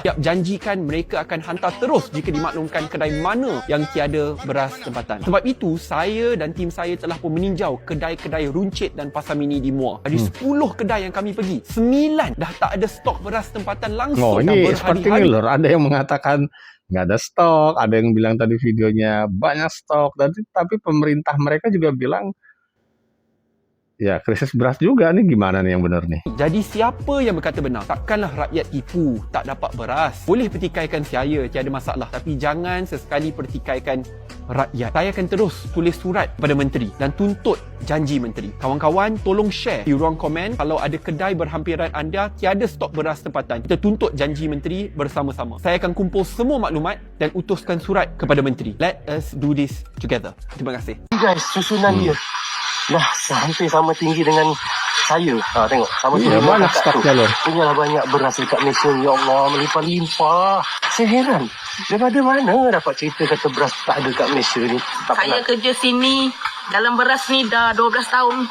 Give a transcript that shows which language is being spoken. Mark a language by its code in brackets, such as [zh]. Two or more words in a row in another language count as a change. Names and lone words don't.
[ms] Siap janjikan mereka akan hantar terus jika dimaklumkan kedai mana yang tiada beras tempatan. Sebab itu saya dan tim saya telah pun meninjau kedai-kedai runcit dan pasar mini di Muar. Dari 10 kedai yang kami pergi, 9 dah tak ada stok beras tempatan langsung. Ini seperti ini lor, [id] ada yang mengatakan nggak ada stok, ada yang bilang tadi videonya banyak stok, tapi pemerintah mereka juga bilang ya krisis beras juga nih, gimana nih yang benar nih? [ms] Jadi siapa yang berkata benar? Takkanlah rakyat tipu, tak dapat beras. Boleh pertikaikan saya, tiada masalah. Tapi jangan sesekali pertikaikan rakyat. Saya akan terus tulis surat kepada menteri dan tuntut janji menteri. Kawan-kawan, tolong share di ruang komen kalau ada kedai berhampiran anda tiada stok beras tempatan. Kita tuntut janji menteri bersama-sama. Saya akan kumpul semua maklumat dan utuskan surat kepada menteri. [en] Let us do this together. [ms] Terima kasih. Guys, susunan dia dah hampir sama tinggi dengan saya. Tengok, sama tinggi. Banyak stoknya lor. Punyalah banyak beras dekat Malaysia. Ya Allah, melimpah-limpah. Saya heran, daripada mana dapat cerita kata beras tak ada kat Malaysia ni? Saya kerja sini dalam beras ni dah 12 tahun.